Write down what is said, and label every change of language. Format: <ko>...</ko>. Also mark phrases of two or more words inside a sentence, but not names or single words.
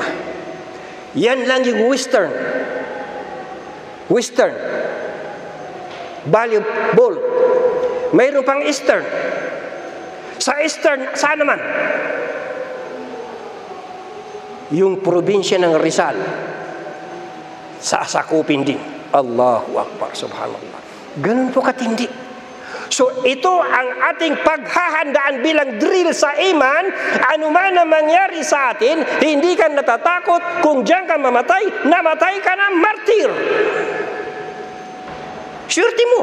<tl>Yan lang yung western Valley Bolt. Mayroon pang eastern. Sa eastern, saan naman? Yung probinsya ng Rizal, sasakupin din.</tl> <ar>الله أكبر، سبحان الله.</ar> <tl>Ganun po katindi. So ito ang ating paghahandaan bilang drill sa iman. Ano man ang mangyari sa atin, hindi ka natatakot. Kung diyan ka mamatay, namatay ka na martir. Surety mo.</tl>